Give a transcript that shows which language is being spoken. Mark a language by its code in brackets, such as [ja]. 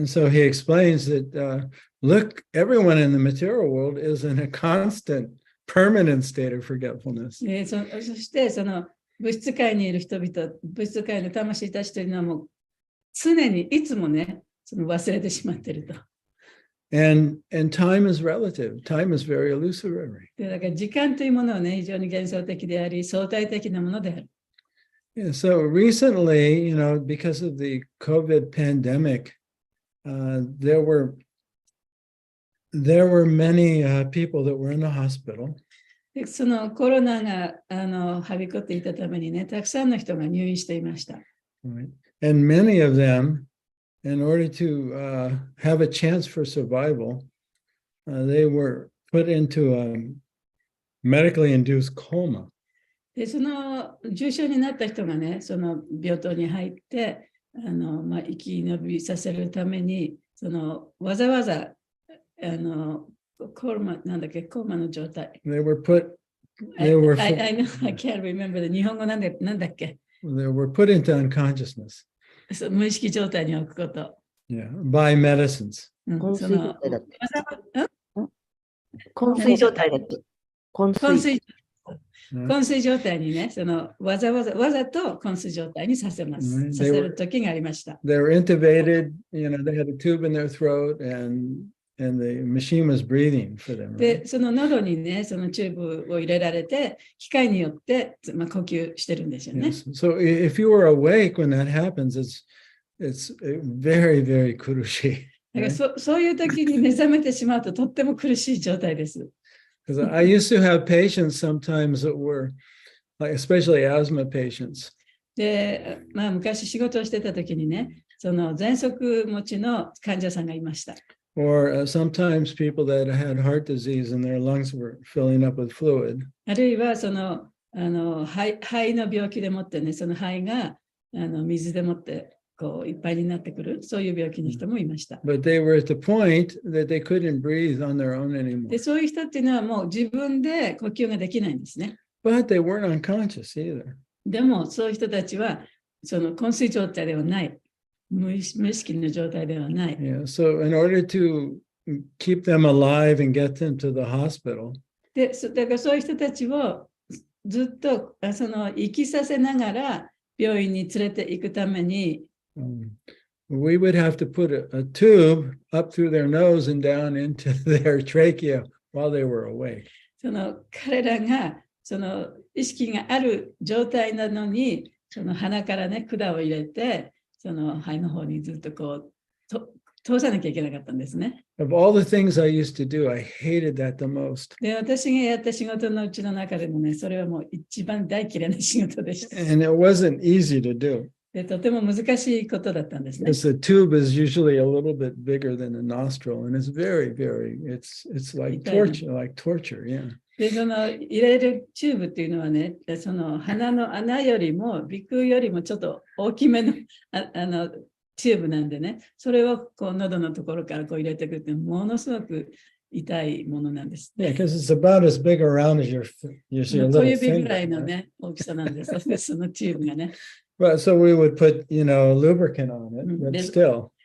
[en] And so he explains that, look, everyone in the material world is in a constant, permanent state of forgetfulness. [ja] でそしてその物質界にいる人々、物質界の魂たちというのはもう常にいつもね、その忘れてしまっていると。 [en] And time is relative. Time is very illusory. [ja] でだから時間というものはね、非常に幻想的であり、相対的なものである。 [en] Yeah, so recently, because of the COVID pandemic, there were many people that were in the hospital. [ja] でそのコロナがはびこっていたためにね、たくさんの人が入院していました。 [en] Right? And many of them, in order to have a chance for survival, they were put into a medically induced coma. [ja] で、その重症になった人がね、その病棟に入って、生き延びさせるために、わざわざ、コーマの状態。 [en] They were put I know, I can't remember the [ja] 日本語なんだっけ [en] they were put into unconsciousness. [ja] そう無意識状態に置くこと。 [en] Yeah, by medicines. [ja] 昏睡状態だっけわ昏睡状態だっけ昏睡。昏睡状態にね、わざと昏睡状態にさせます。 [en] Mm-hmm. [ja] させる時がありました。 [en] They were intubated, they had a tube in their throat and the machine was breathing for them. [ja] で、 [en] Right? [ja] その喉にね、そのチューブを入れられて、機械によって、呼吸してるんですよね。 [en] Yes. So if you were awake when that happens, it's very, very kurushi. [ja] だからそういう時に目覚めてしまうととっても苦しい状態です。 [en] Because I used to have patients sometimes that were, like especially asthma patients. [ja] で、昔仕事をしてた時にね、その喘息持ちの患者さんがいました。 [en] Or sometimes people that had heart disease and their lungs were filling up with fluid. [ja] あるいは肺の病気でもってね、その肺が水でもっていっぱいになってくる、そういう病気の人もいました。 [en] But they were at the point that they couldn't breathe on their own anymore. [ja] で、そういう人っていうのはもう自分で呼吸ができないんですね。 [en] But they weren't unconscious either. [ja] でも、そういう人たちはその昏睡状態ではない。無意識の状態ではない。 [en] Yeah. So in order to keep them alive and get them to the hospital, [ja] で、だからそういう人たちをずっと生きさせながら病院に連れて行くために、 [en] we would have to put a tube up through their nose and down into their trachea while they were awake. [ja] 彼らが意識がある状態なのに、鼻からね、管を入れて、肺の方にずっと通さなきゃいけなかったんですね。 [en] Of all the things I used to do, I hated that the most. [ja] で、私がやった仕事のうちの中でもね、それはもう一番大嫌いな仕事でした。 [en] And it wasn't easy to do. [ja] で、とても難しいことだったんですね。 [en] Because the tube is usually a little bit bigger than the nostril, and it's very, it's like torture, yeah. [ja] で、入れるチューブっていうのはね、鼻の穴よりも、鼻腔よりもちょっと大きめのチューブなんでね、それを喉のところから入れていくってものすごく痛いものなんです。 [en] Yeah, because it's about as big around as your little [ja] 小指ぐらい [en] finger. [ja] のね、大きさなんです。そのチューブがね。 [en] But so we would put, lubricant on it, but still.